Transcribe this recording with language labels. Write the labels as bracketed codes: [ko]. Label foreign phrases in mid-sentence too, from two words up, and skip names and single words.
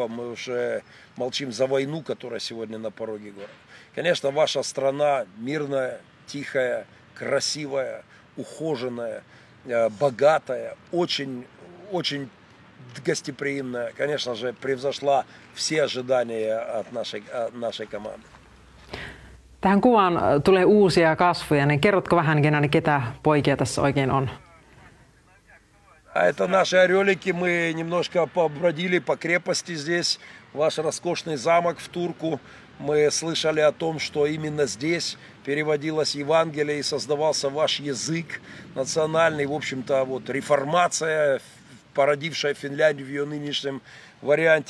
[ru] Мы уже молчим за войну, которая сегодня на пороге города. Конечно, ваша страна мирная, тихая, красивая, ухоженная, богатая, очень гостеприимная. Конечно же, превзошла все ожидания от нашей команды. [fi] Tähän kuvaan tulee uusia kasvoja, niin kerrotko vähän, ketä poikia tässä oikein on? [ru] Это наши орелики. Мы немножко побродили по крепости здесь. Ваш роскошный замок в Турку. Мы слышали о том, что именно здесь переводилось Евангелие и создавался ваш язык национальный. В общем-то, вот реформация, породившая Финляндию в ее нынешнем варианте.